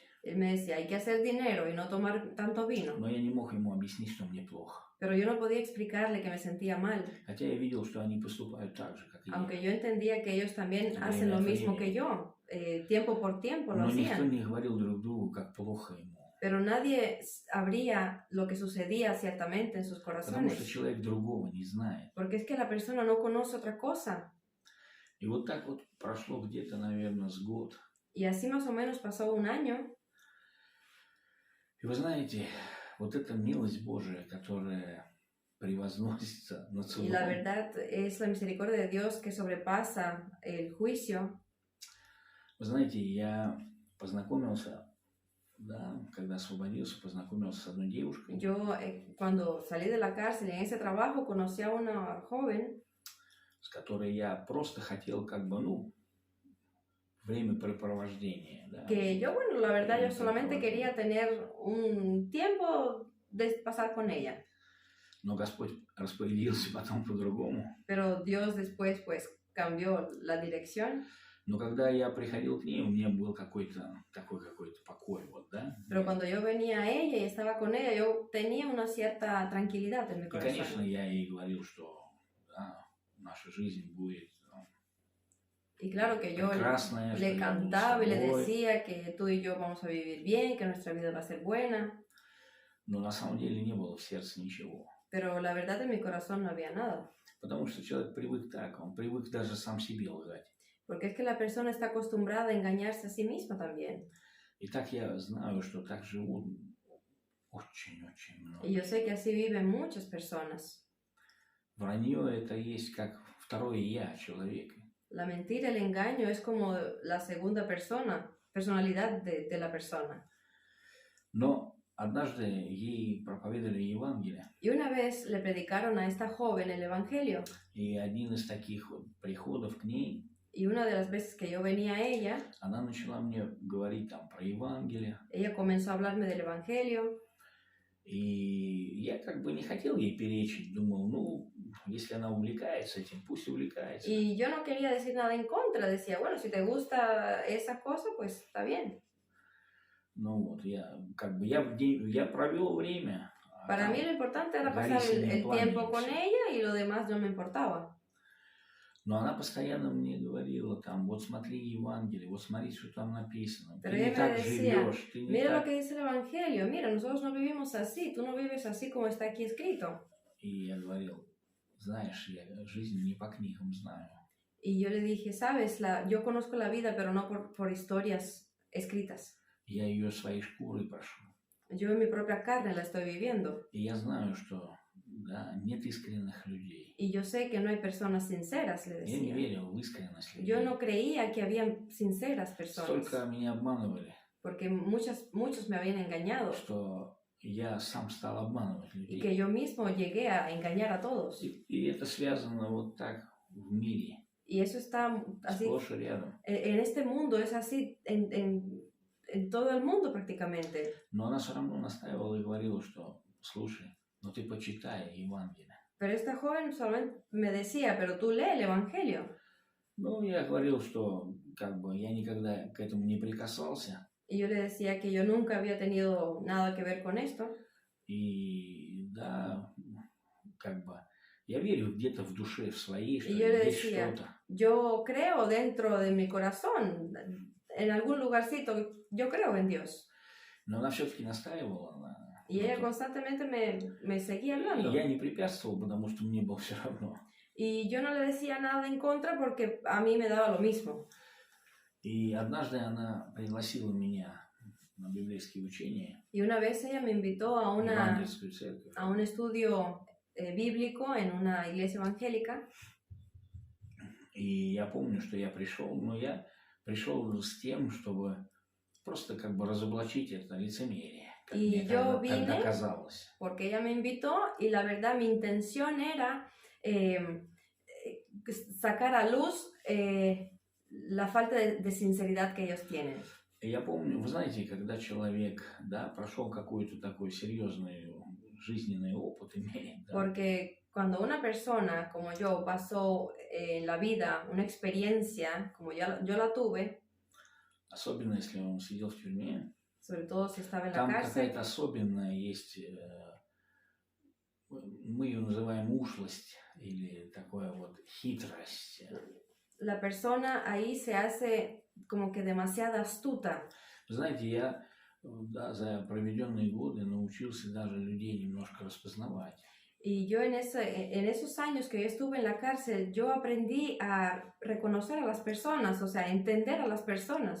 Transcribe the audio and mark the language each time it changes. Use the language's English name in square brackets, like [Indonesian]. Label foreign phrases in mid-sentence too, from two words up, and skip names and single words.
[Spanish] Él me decía, hay que hacer dinero y no tomar tanto vino. [Russian] Но я не мог ему объяснить, что мне плохо. [Spanish] Pero yo no podía explicarle que me sentía mal, [Russian] Хотя я видел, что они поступают так же, как и [Spanish] aunque [Russian] я. [Spanish] yo entendía que ellos también [Russian] Время [Spanish] hacen lo [Russian] от [Spanish] mismo [Russian] времени. [Spanish] que yo, tiempo por tiempo lo [Russian] Но никто [Spanish] hacían. [Russian] не говорил друг другу, как плохо ему. [Spanish] Pero nadie sabría lo que sucedía ciertamente en sus [Russian] Потому что [Spanish] corazones, [Russian] человек другого не знает. [Spanish] porque es que la persona no conoce otra cosa. [Russian] И вот так вот прошло где-то, наверное, с год. [Spanish] Y así más o menos pasó un año. [Russian] И вы знаете, вот эта милость Божия, которая превозносится над [Spanish] Y la [Russian] судом, [Spanish] verdad es la misericordia de Dios que sobrepasa el juicio. [Russian] вы знаете, я познакомился, да, когда освободился, познакомился с одной девушкой, [Spanish] Yo cuando salí de la cárcel en ese trabajo conocí a una joven [Russian] с которой я просто хотел как бы, ну, времяпрепровождение. Да. [Spanish] que yo, bueno, la verdad yo solamente quería tener un tiempo de pasar con ella. [Russian] Но Господь распорядился потом по-другому. [Spanish] Pero Dios después pues cambió la dirección. [Russian] Но когда я приходил к ней, у меня был какой-то такой какой-то покой, вот, да. [Spanish] Pero cuando yo venía a ella y estaba con ella, yo tenía una cierta tranquilidad en mi [Russian] И, конечно, [Spanish] corazón. [Russian] я ей говорил, что да, наша жизнь будет [Spanish] Y claro que yo [Russian] прекрасная, что [Spanish] le [Russian] я буду с [Spanish] cantaba y le [Russian] тобой. [Spanish] decía que tú y yo vamos a vivir bien, que nuestra vida va a ser buena. [Russian] Но на самом деле не было в сердце ничего. [Spanish] Pero la verdad en mi corazón no había nada. [Russian] Потому что человек привык так, он привык даже сам себе лгать. [Spanish] Porque es que la persona está acostumbrada a engañarse a sí misma también. [Russian] И так я знаю, что так живут очень-очень много. [Spanish] Y yo sé que así viven muchas personas. [Russian] Вранье это есть как в второе я человека. [Spanish] La mentira, el engaño es como la segunda personalidad de la persona. [Russian] Но однажды ей проповедовали Евангелие, [Spanish] Y una vez le predicaron a esta joven el Evangelio. [Russian] и один из таких вот приходов к ней, [Spanish] Y una de las veces que yo venía a ella, [Russian] она начала мне говорить там про Евангелие. [Spanish] ella comenzó a hablarme del Evangelio. [Russian] И я как бы не хотел ей перечить, думал, ну, если она увлекается этим, пусть увлекается. [Spanish] Y yo no quería decir nada en contra, decía, bueno, si te gusta esa cosa, pues está bien. [Russian] Ну вот, я провел время. [Spanish] Para mí lo importante era pasar el tiempo con ella y lo demás no me importaba. [Russian] Но она постоянно мне говорила там, вот смотри Евангелие, вот смотри, что там написано. [Spanish] Pero [Russian] Ты не [Spanish] ella me [Russian] так [Spanish] decía, [Russian] живешь, ты не [Spanish] mira lo [Russian] так... [Spanish] que dice el Evangelio, mira, nosotros no vivimos así, tú no vives así como está aquí escrito. [Russian] И я говорил, знаешь, я жизнь не по книгам знаю. [Spanish] Y yo le dije, sabes, yo conozco la vida, pero no por historias escritas. [Russian] Я ее своей шкурой прошу. [Spanish] Yo en mi propia carne la estoy viviendo. [Russian] И я знаю, что да, нет искренних людей. [Spanish] Y yo sé que no hay personas sinceras, le [Russian] Я не [Spanish] decía. [Russian] верил в искренность людей. [Spanish] Yo no creía que habían sinceras personas, [Russian] Столько меня обманывали, [Spanish] porque muchos me habían engañado, [Russian] что я сам стал обманывать [Spanish] y [Russian] людей. [Spanish] que yo mismo llegué a engañar a todos. [Russian] И это связано вот так в мире, [Spanish] Y eso está así, [Russian] сплошь и рядом. [Spanish] en este mundo es así, en todo el mundo prácticamente. [Russian] Но она все равно настаивала и говорила, что, слушай, ну ты почитай Евангелие. [Spanish] Pero esta joven solamente me decía, pero tú lee el Evangelio. [Russian] Ну, я говорил, что как бы я никогда к этому не прикасался. [Spanish] Y yo le decía que yo nunca había tenido nada que ver con esto. [Russian] И да, как бы я верю где-то в душе, в своей, что [Spanish] Y yo le [Russian] есть [Spanish] decía, [Russian] что-то. [Spanish] yo creo dentro de mi corazón, en algún lugarcito, yo creo en Dios. [Russian] Но она все-таки настаивала на... [Spanish] Y ella constantemente me seguía hablando. [Russian] И я не препятствовал, потому что мне было все равно. [Spanish] Y yo no le decía nada en contra porque a mí me daba lo mismo. [Russian] И однажды она пригласила меня на библейские учения, [Spanish] Y una vez ella me invitó a [Russian] в евангельскую церковь. [Spanish] un estudio bíblico en una iglesia evangélica. [Russian] И я помню, что я пришел, но я пришел с тем, чтобы просто как бы разоблачить это лицемерие, как [Spanish] Y [Russian] мне [Spanish] yo [Russian] тогда [Spanish] vine [Russian] казалось. [Spanish] porque ella me invitó y la verdad mi intención era sacar a luz la falta de sinceridad que ellos tienen. [Russian] И я помню, вы знаете, когда человек, да, прошел какой-то такой серьезный жизненный опыт, имеет, да, [Spanish] Porque cuando una persona como yo pasó en la vida una experiencia como yo la tuve, [Russian] особенно если он сидел в тюрьме, [Spanish] sobre todo si estaba en la [Russian] там [Spanish] cárcel, [Russian] какая-то особенная есть, мы ее называем ушлость или такая вот хитрость. [Spanish] la persona ahí se hace como que demasiado astuta. [Russian] Знаете, я да, за проведенные годы научился даже людей немножко распознавать. [Spanish] Y yo en esos años que yo estuve en la cárcel, yo aprendí a reconocer a las personas, o sea, entender a las personas.